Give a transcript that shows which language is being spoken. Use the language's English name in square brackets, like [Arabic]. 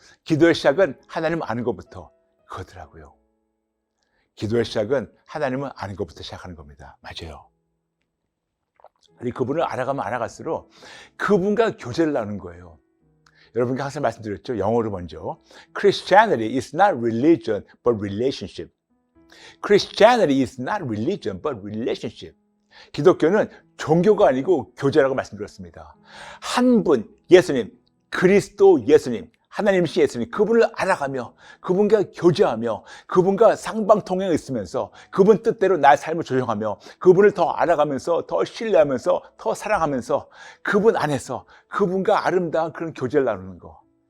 [Korean] 기도의 시작은 하나님을 아는 것부터. 그거더라고요. 기도의 시작은 하나님을 아는 것부터 시작하는 겁니다. 맞아요. 그분을 알아가면 알아갈수록 그분과 교제를 나누는 거예요. 여러분께 항상 말씀드렸죠. 영어로 먼저. [English] Christianity is not religion, but relationship. Christianity is not religion, but relationship. [Korean] 기독교는 종교가 아니고 교제라고 말씀드렸습니다. 한 분, 예수님, 그리스도 예수님, 하나님이신 예수님, 그분을 알아가며 그분과 교제하며 그분과 상방통행에 있으면서 그분 뜻대로 나의 삶을 조정하며 그분을 더 알아가면서 더 신뢰하면서 더 사랑하면서 그분 안에서 그분과 아름다운 그런 교제를 나누는 거.